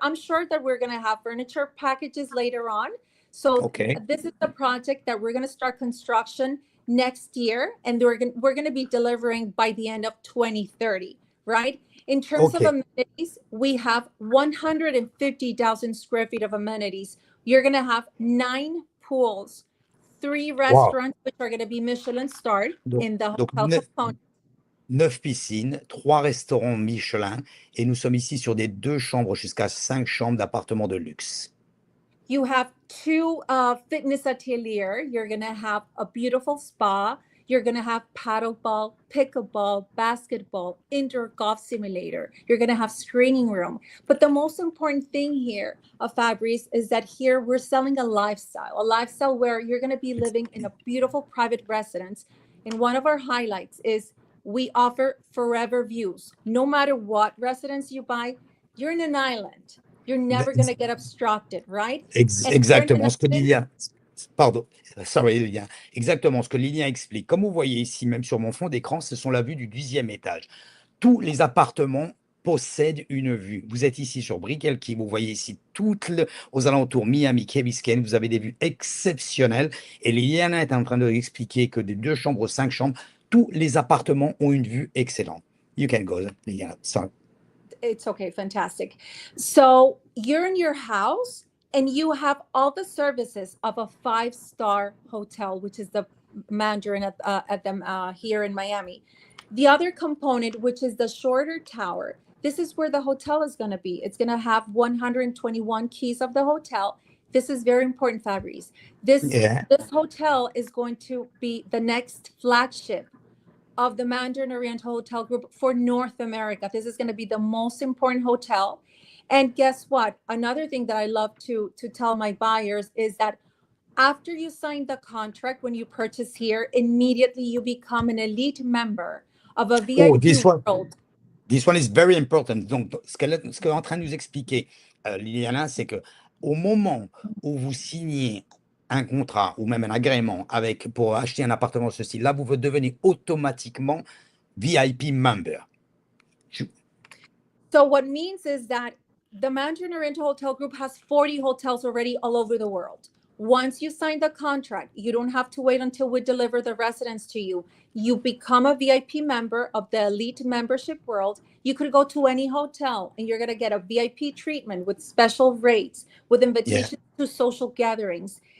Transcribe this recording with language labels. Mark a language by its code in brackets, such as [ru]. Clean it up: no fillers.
[en] I'm sure that we're going to have furniture packages later on. So this is the project that we're going to start construction next year, and we're going to be delivering by the end of 2030, right? In terms of amenities, we have 150,000 square feet of amenities. You're going to have 9 pools, 3 restaurants, which are going to be Michelin starred in the hotel component. [fr] 9 piscines, 3 restaurants Michelin, et nous sommes ici sur des 2 chambres jusqu'à 5 chambres d'appartements de luxe. [en] You have 2 fitness atelier. You're going to have a beautiful spa. You're going to have paddleball, pickleball, basketball, indoor golf simulator. You're going to have screening room. But the most important thing here, Fabrice, is that here we're selling a lifestyle where you're going to be living in a beautiful private residence. And one of our highlights is we offer forever views. No matter what residence you buy, you're in an island. You're never going to get obstructed, right? [fr] Exactement ce que Lilian, pardon, sorry Lilian, exactement ce que Lilian explique. Comme vous voyez ici, même sur mon fond d'écran, ce sont la vue du 10e étage. Tous les appartements possèdent une vue. Vous êtes ici sur Brickell Key, vous voyez ici aux alentours Miami, Key Biscayne, vous avez des vues exceptionnelles. Et Lilian est en train d'expliquer que des 2 chambres, 5 chambres, tous les appartements ont une vue excellente. [en] You can go, Lilian. Sorry. It's okay. Fantastic. So you're in your house and you have all the services of a 5-star hotel, which is the Mandarin at them here in Miami. The other component, which is the shorter tower, this is where the hotel is going to be. It's going to have 121 keys of the hotel. This is very important, Fabrice. This hotel is going to be the next flagship of the Mandarin Oriental Hotel Group for North America. This is going to be the most important hotel. And guess what? Another thing that I love to tell my buyers is that after you sign the contract, when you purchase here, immediately you become an elite member of a Oh, VIP this one. world. This one is very important. [fr] Donc, ce qu'elle est en train de nous expliquer, Liliana, c'est que au moment où vous signez un contrat ou même un agrément pour acheter un appartement de ce style, là, vous devenez automatiquement VIP member. [en] So what means is that the Mandarin Oriental Hotel Group has 40 hotels already all over the world. Once you sign the contract, you don't have to wait until we deliver the residence to you. You become a VIP member of the elite membership world. You could go to any hotel and you're going to get a VIP treatment with special rates, with invitations to social gatherings.